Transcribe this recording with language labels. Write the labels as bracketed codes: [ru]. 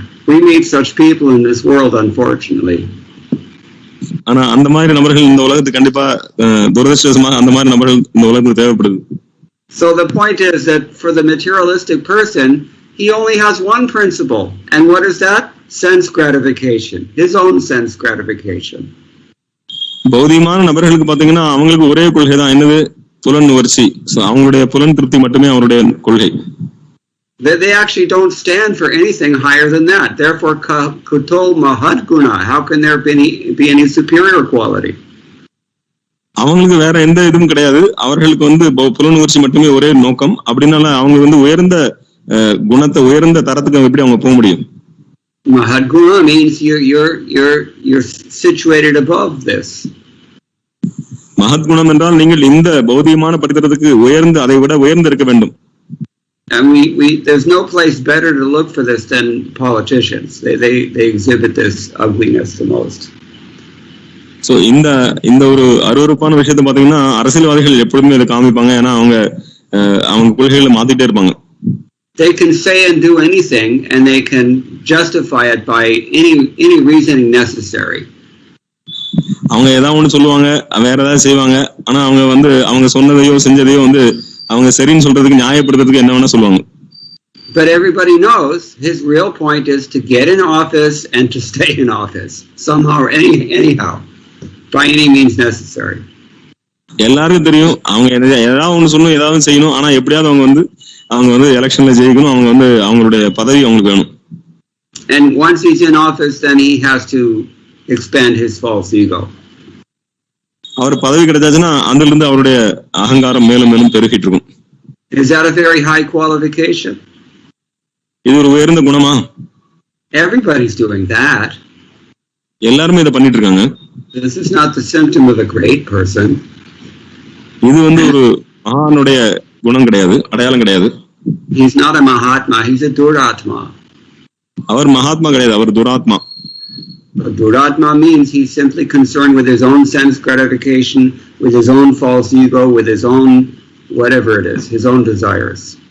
[en] We meet such people in this world, unfortunately. [ta] ஆனா அந்த மாதிரி நபர்கள் இந்த உலகத்துக்கு கண்டிப்பா துரதிர்ஷ்டவசமாக அந்த மாதிரி நபர்கள் இந்த உலகத்துக்கு தேவைப்படுது. [en] So the point is that for the materialistic person, he only has one principle. And what is that? Sense gratification. His own sense gratification. [ta] பௌதிகமான நபர்களுக்கு பாத்தீங்கன்னா அவங்களுக்கு ஒரே கொள்கை தான், என்னது? புலன் நுகர்ச்சி. அவங்களுடைய புலன் திருப்தி மட்டுமே அவருடைய கொள்கை. [en] They actually don't stand for anything higher than that. Therefore, kuto mahadguna. How can there be any superior quality? [ta] அவங்களுக்கு வேற எந்த இதுவும் கிடையாது. அவர்களுக்கு புலன் நுகர்ச்சி மட்டுமே ஒரே நோக்கம். அப்படின்னால அவங்க உயர்ந்த குணத்தை உயர்ந்த தரத்துக்கு எப்படி அவங்க போக முடியும்? [en] Mahadguna means you're situated above this. [ta] மகத்குணம் என்றால் நீங்கள் இந்த பௌதிகமான படித்தரத்துக்கு உயர்ந்து அதை விட உயர்ந்து இருக்க வேண்டும். [en] And there's no place better to look for this than politicians. They exhibit this ugliness the most. [ta] So இந்த ஒரு அருவருப்பான விஷயத்தை பாத்தீங்கன்னா அரசியல்வாதிகள் எப்பொழுதுமே இதை காமிப்பாங்க. ஏன்னா அவங்க கொள்கைகளை மாத்திட்டே இருப்பாங்க. [en] They can say and do anything, and they can justify it by any reasoning necessary. [ta] அவங்க ஏதாவது ஒண்ணு சொல்லுவாங்க, வேற ஏதாவது செய்வாங்க. ஆனா அவங்க சொன்னதையோ செஞ்சதையோ அவங்க சரின்னு சொல்றதுக்கு நியாயப்படுத்துறதுக்கு என்ன வேணா சொல்லுவாங்க. [en] But everybody knows his real point is to get in office and to stay in office somehow or anyhow, by any means necessary. [ta] எல்லாருக்கும் தெரியும் அவங்க ஏதாவது ஒண்ணு சொல்லணும், ஏதாவது செய்யணும், ஆனா எப்படியாவது அவங்க வந்து எலெக்ஷன்ல ஜெயிக்கணும், அவங்க வந்து அவங்களுடைய பதவி அவங்களுக்கு வேணும். [en] And once he's in office, then he has to expand his false ego. [ta] அவர் பதவி கிடைச்சாச்சுன்னா அதுல இருந்து அவருடைய அகங்காரம் மேலும் மேலும் பெருகிட்டு இருக்கும். [en] Is that a very high qualification? [ta] இது ஒரு உயர்ந்த குணமா? [en] Everybody's doing that. [ta] எல்லாருமே இதை பண்ணிட்டு இருக்காங்க. [en] This is not the symptom of a great person. [ta] இது வந்து ஒரு மகானுடைய குணம் கிடையாது, அடையாளம் கிடையாது. [en] He's not a Mahatma, he's a Duratma. [ta] அவர் மகாத்மா கிடையாது, அவர் துராத்மா. [en] Duratma means he's simply concerned with his own sense gratification, with his own false ego, with his own whatever it is, his own desires.